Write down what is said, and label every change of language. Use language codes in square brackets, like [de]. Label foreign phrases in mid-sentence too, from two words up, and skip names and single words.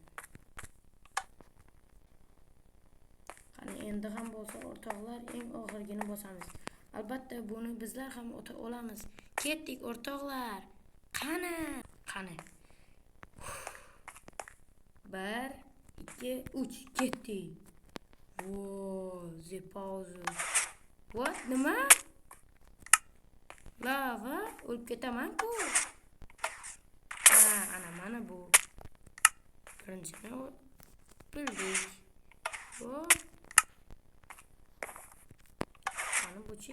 [uz] Qani endi ham bo'lsa o'rtoqlar, eng oxirgini bosamiz. Albatta buni bizlar ham o'ta olamiz. Ketdik o'rtoqlar. Qani. 1 2 3 ketdik. [en] The pause. What? [uz] Nima? Lava o'lib ketaman-ku. Ana mana bu. Birinchini bildik. Mana bu-chi.